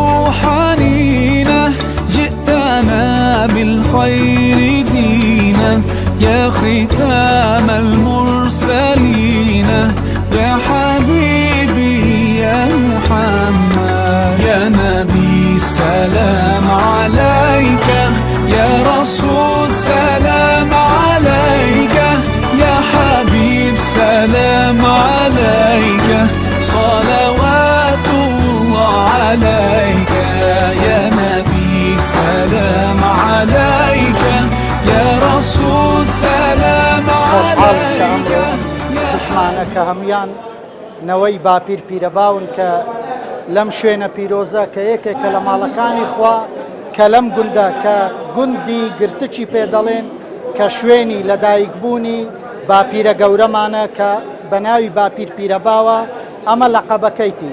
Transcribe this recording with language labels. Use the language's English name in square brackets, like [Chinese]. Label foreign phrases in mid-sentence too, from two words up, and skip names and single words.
[Arabic] حنينا جئتنا بالخير دينا يا ختام المرسلين يا حبيبي يا محمد يا نبي سلام عليك يا رسول سلام عليك يا حبيب سلام عليك صلوات الله عليك يا نبي سلام عليك يا رسول سلام عليك [Central Kurdish] دشمانە کە هەمویان نەوەی باپیر پیرەباون کە لەم شوێنە پیرۆزە کە یەکێکە لە ماڵەکانی خوا کە لەم گوندە کە گوندی گرتچی پێدەڵێن کە شوێنی لەدایکبوونی باپیرە گەورەمانە کە بە ناوی باپیر پیرەباوە ئەمە لەقەبەکەیتی.